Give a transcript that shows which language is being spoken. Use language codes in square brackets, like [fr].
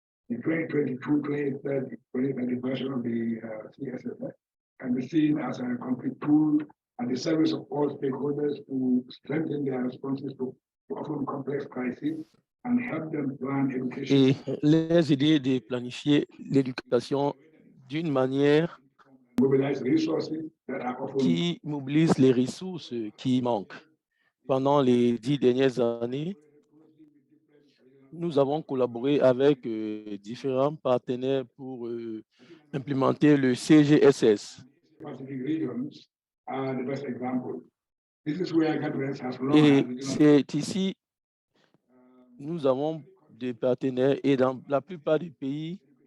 [en] The 2022-2030 version of the CSFF can be seen as a concrete tool at the service of all stakeholders to strengthen their responses to often complex crises and help them plan education. [fr] Et les idées de planifier l'éducation d'une manière [en] Mobilize resources that are often [fr] qui mobilise les ressources qui manquent. Pendant les 10 dernières années, nous avons collaboré avec différents partenaires pour implémenter le CGSS. [en] Pacific regions are the best example. This is where governments have long [fr] Et [en] had regional [fr] c'est ici, nous avons des partenaires et dans la plupart des pays,